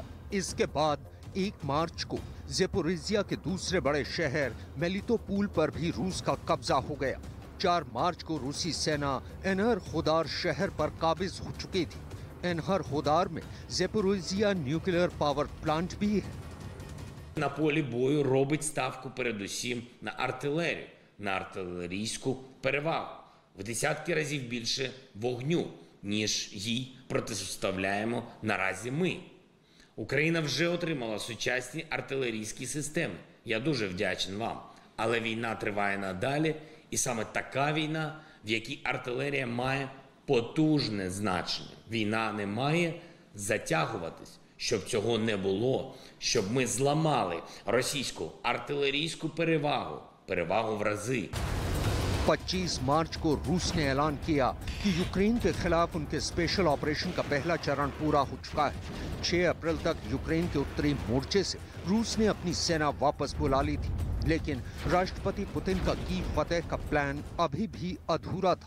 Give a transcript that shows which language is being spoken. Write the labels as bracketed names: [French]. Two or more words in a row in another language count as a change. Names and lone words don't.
[Hindi] इसके बाद 1 मार्च को ज़ेपोरिजिया के दूसरे बड़े शहर मेलितोपोल पर भी रूस का कब्जा हो गया। 4 मार्च को रूसी सेना एनहर खोदार शहर पर काबिज हो चुकी थी। एनहर खोदार में ज़ेपोरिजिया न्यूक्लियर पावर प्लांट भी है। [Ukrainian] На полі бою робить ставку передусім на артилерію, на артилерійську перевагу. В десятки разів більше вогню, ніж їй протиставляємо наразі ми. Україна вже отримала сучасні артилерійські системи. Я дуже вдячний вам. Але війна триває надалі, і саме така війна, в якій артилерія має потужне значення. Війна не має затягуватись. Щоб цього не було, щоб ми зламали російську артилерійську перевагу в рази. [Hindi] 25 मार्च को रूस ने ऐलान किया कि यूक्रेन के खिलाफ उनके [English] special operation [Hindi] का पहला चरण पूरा हो चुका है। 6 अप्रैल तक यूक्रेन के उत्तरी मोर्चे से रूस ने अपनी सेना वापस बुला ली थी, लेकिन राष्ट्रपति पुतिन का कीव फतेह का प्लान अभी भी अधूरा था।